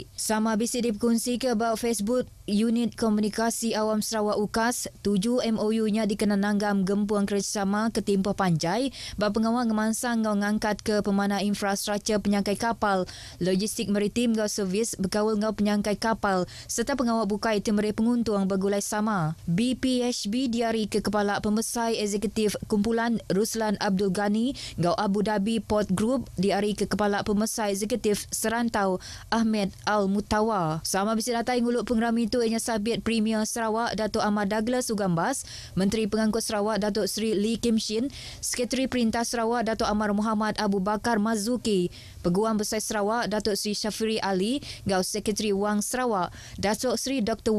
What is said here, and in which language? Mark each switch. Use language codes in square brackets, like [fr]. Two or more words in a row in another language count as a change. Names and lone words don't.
[iba] Sama bisi dikongsi ke bab Facebook Unit Komunikasi Awam Sarawak UKAS, 7 MOU-nya dikena nanggam gempuang kerjasama ke Timpoh Panjai bab pengawat ngemansang ngau ngangkat ke pemana infrastruktur penyangkai kapal, logistik maritim ngau servis berkawal ngau penyangkai kapal serta pengawat bukai temeri penguntung bergulai sama. BPHB diari ke Kepala Pembesar Eksekutif Kumpulan Ruslan Abdul Ghani ngau Abu Dhabi Port Group diari ke Kepala Pembesar Eksekutif Serantau Ahmed Al-Mutawa. Sama bisi datai nguluk pengerami itu ianya Sabit Premier Sarawak Datuk Ahmad Douglas Ugambas, Menteri Pengangkut Sarawak Datuk Seri Lee Kim Shin, Sekretari Perintah Sarawak Datuk Amar Muhammad Abu Bakar Mazuki, Peguam Besar Sarawak Datuk Seri Syafiri Ali, ngau Sekretari Wang Sarawak Datuk Seri Dr.